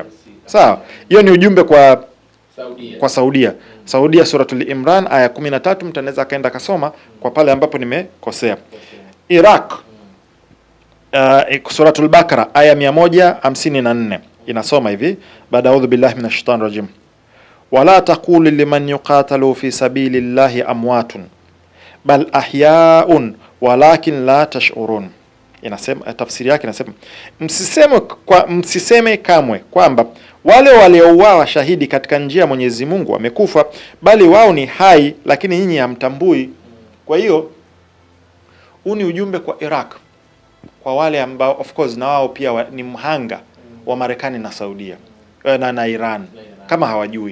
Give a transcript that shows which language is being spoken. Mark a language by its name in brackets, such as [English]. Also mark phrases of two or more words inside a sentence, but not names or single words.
[Swahili] Sawa? Hiyo ni ujumbe kwa Saudia. Saudia Suratul Imran aya 13, mtu anaweza kaenda kasoma kwa pale ambapo nimekosea. Iraq Suratul Bakara aya 154 inasoma hivi, baada [Arabic] أعوذ بالله من الشيطان الرجيم. ولا تقولوا لمن يقتل في سبيل الله أموات بل أحياء ولكن لا تشعرون. [Swahili] Inasema, tafsiri yake inasema, msiseme kamwe kwamba wale waliouawa shahidi katika njia ya Mwenyezi Mungu wamekufa, bali wao ni hai, lakini nyinyi hamtambui. Kwa hiyo huu ni ujumbe kwa Iraq, kwa wale ambao [English] of course [Swahili] na wao pia ni mhanga wa Marekani na Saudia na Iran, kama hawajui.